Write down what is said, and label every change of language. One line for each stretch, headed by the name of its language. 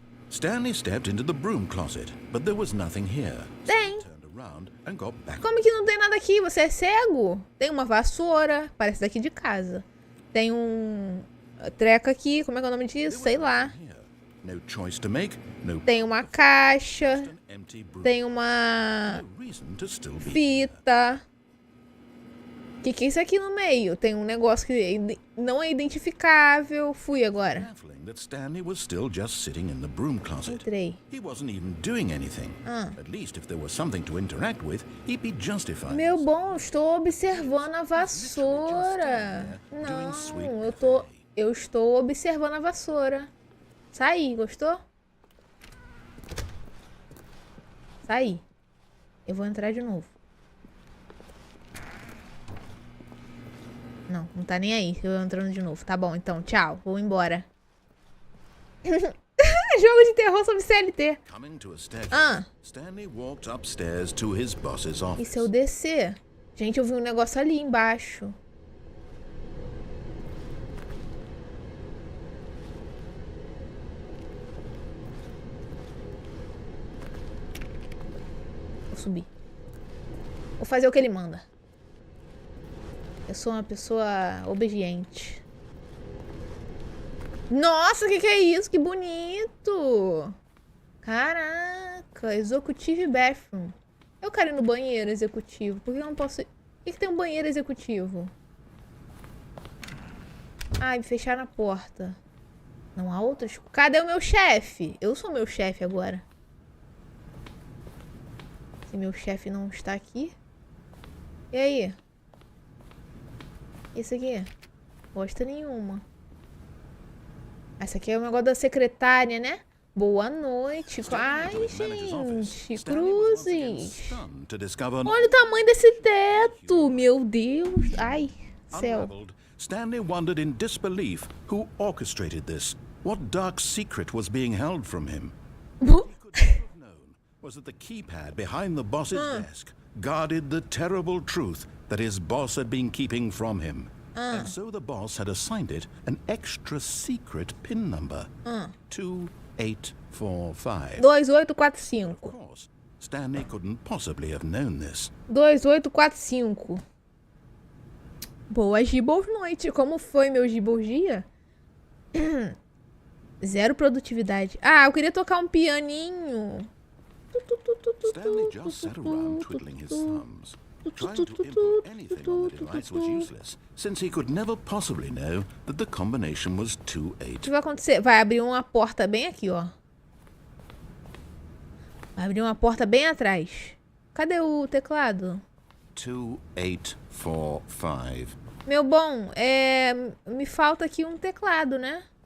English: Stanley stepped into the broom closet, but there was nothing here.
Portuguese: Tem.
English: Turned around and got back.
Portuguese: Como que não tem nada aqui? Você é cego? Tem uma vassoura. Parece daqui de casa. Tem um... treco aqui. Como é que é o nome disso? Sei lá.
English: Here. No choice to make, no
Portuguese: Tem uma caixa.
English: empty broom.
Portuguese: Tem uma
English: No reason to still be.
Portuguese: fita. Que é isso aqui no meio? Tem um negócio que não é identificável. Fui agora.
English: Baffling that Stanley was still just sitting in the broom closet.
Portuguese: Entrei.
English: He wasn't even doing anything. At least if there was something to interact with, he'd be justified.
Portuguese: Meu bom, estou observando a vassoura. Não, eu estou observando a vassoura. Saí, gostou? Saí. Eu vou entrar de novo. Não, não tá nem aí. Eu entrando de novo. Tá bom, então, tchau. Vou embora. Jogo de terror sobre CLT.
English: Coming to a staircase, Stanley walked upstairs to his boss's
Portuguese: E
English: office.
Portuguese: se eu descer? Gente, eu vi um negócio ali embaixo. Vou subir. Vou fazer o que ele manda. Eu sou uma pessoa obediente. Nossa, que é isso? Que bonito!
English: Caraca, executive bathroom.
Portuguese: Eu quero ir no banheiro executivo. Por que eu não posso ir? Por que tem um banheiro executivo? Ai, me fecharam a porta. Não há outras? Cadê o meu chefe? Eu sou meu chefe agora. Se meu chefe não está aqui. E aí? Isso aqui? Bosta nenhuma. Essa aqui é o negócio da secretária, né? Boa noite. Ai, gente. Cruzes. Olha o tamanho desse teto. Meu Deus. Ai, céu.
English: Stanley wondered in disbelief who orchestrated this. What dark secret was being held from him? He could never have known was that the keypad behind the boss's desk guarded the terrible truth that his boss had been keeping from him. And so the boss had assigned it an extra secret PIN number. 2845. 2845. Of course, Stanley couldn't possibly have known this.
Portuguese: 2845. Boas gibbles noite. Como foi meu gibbles dia? Zero produtividade. Ah, eu queria tocar um pianinho.
English: Stanley just sat around twiddling his thumbs. Trying to input anything on the device was useless, since he could never possibly know that the combination was 28.
Portuguese: O que vai acontecer? Vai abrir uma porta bem aqui, ó. Vai abrir uma porta bem atrás. Cadê o teclado? 2845. Meu bom, me falta aqui um teclado, né?